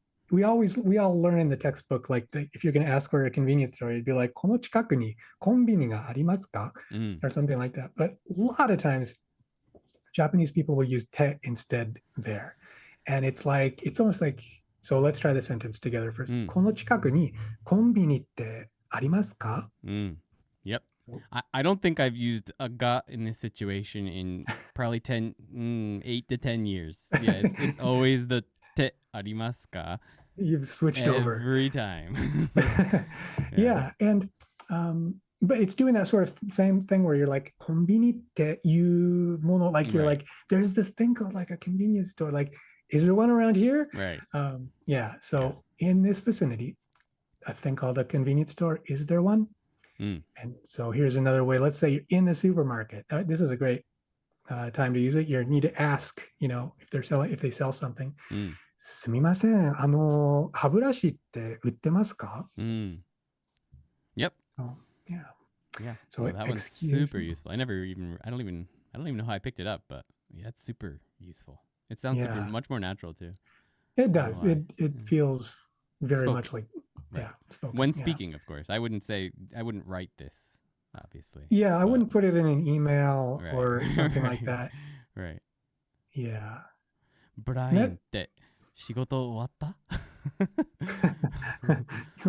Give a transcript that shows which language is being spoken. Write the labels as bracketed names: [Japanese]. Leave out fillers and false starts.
[English] We all learn in the textbook, like if you're going to ask for a convenience store, it'd be like [Japanese] この近くにコンビニがありますか? [English] Or something like that. But a lot of times, Japanese people will use te instead there, and it's almost like, so let's try the sentence together first. [Japanese] この近くにコンビニってありますか? [English] Yep. I don't think I've used a ga in this situation in probably 8 to 10 years. Yeah, it's always the [Japanese] te arimasu ka. [English] You've switched over every time. Yeah, and but it's doing that sort of same thing where you're like [Japanese] konbini te yu mono, [English] like you're like there's this thing called like a convenience store. Like, is there one around here? Right. So in this vicinity, a thing called a convenience store. Is there one? And so here's another way. Let's say you're in the supermarket. This is a great time to use it. You need to ask, you know, if they sell something. [Japanese] すみません、歯ブラシって売ってますか? [English] Yep. So, yeah. So well, that one's super useful. I don't even know how I picked it up, but yeah, it's super useful. It sounds much more natural too. It does. It feels very Spoken. much like, Right. yeah, spoken. When yeah. speaking, of course. I wouldn't write this, obviously. Yeah, I but- wouldn't put it in an email Right. or something like Right. that. Right. Yeah. [Japanese] Brian って仕事終わった